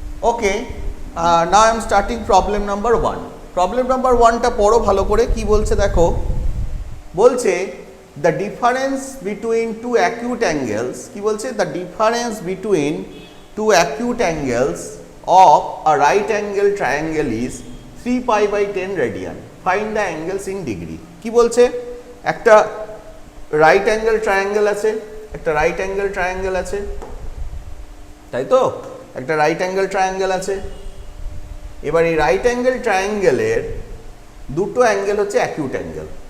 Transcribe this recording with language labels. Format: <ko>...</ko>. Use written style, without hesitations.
<en>Okay, now I am starting problem number 1।</en> <bn>Problem number 1টা পড়ো ভালো করে। কি বলছে দেখো, বলছে</bn> <en>The difference between two acute angles.</en> <bn>কি বলছে?</bn> <en>The difference between two acute angles of a right angle triangle is 3 pi by 10 radian. Find the angles in degree.</en> <bn>কি বলছে? একটা রাইট অ্যাঙ্গেল ট্রায়াঙ্গেল আছে, একটা রাইট অ্যাঙ্গেল ট্রায়াঙ্গেল আছে, তাই তো? একটা রাইট অ্যাঙ্গেল ট্রায়াঙ্গেল আছে। এবার এই রাইট অ্যাঙ্গেল ট্রায়াঙ্গেলের দুটো অ্যাঙ্গেল হচ্ছে অ্যাকিউট অ্যাঙ্গেল।</bn>